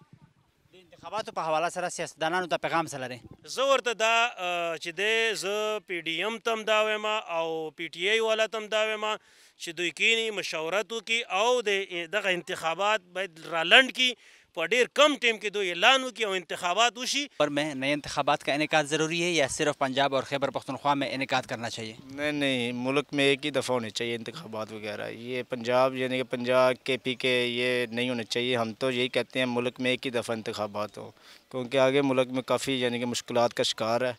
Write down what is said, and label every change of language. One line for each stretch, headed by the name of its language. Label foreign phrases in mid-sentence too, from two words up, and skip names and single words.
Pashto: د انتخاباتو په حواله سره سیاستدانانو ته پیغام څه لري؟ زه ورته دا چې دی زه پی ډي ایم ته هم دا وایم او پی ټي آی والا ته هم دا وایم چې دوی کینی مشورت وکړي او د دغه انتخابات باید رالنډ کړي، په ډېر کم ټیم کې دوی اعلان وکړي او انتخابات وشي.
Urdu: اور میں نئے انتخابات کا انعقاد ضروری ہے یا صرف پنجاب اور خیبر پختونخوا میں انعقاد کرنا چاہیے؟ نہیں، ملک میں ایک ہی دفعہ ہونے چاہیے انتخابات وغیرہ. یہ پنجاب یعنی کہ پنجاب کے پی کے یہ نہیں ہونے چاہیے. ہم تو یہی کہتے ہیں ملک میں ایک ہی دفعہ انتخابات ہو، کیونکہ آگے ملک میں کافی یعنی کہ مشکلات کا شکار ہے.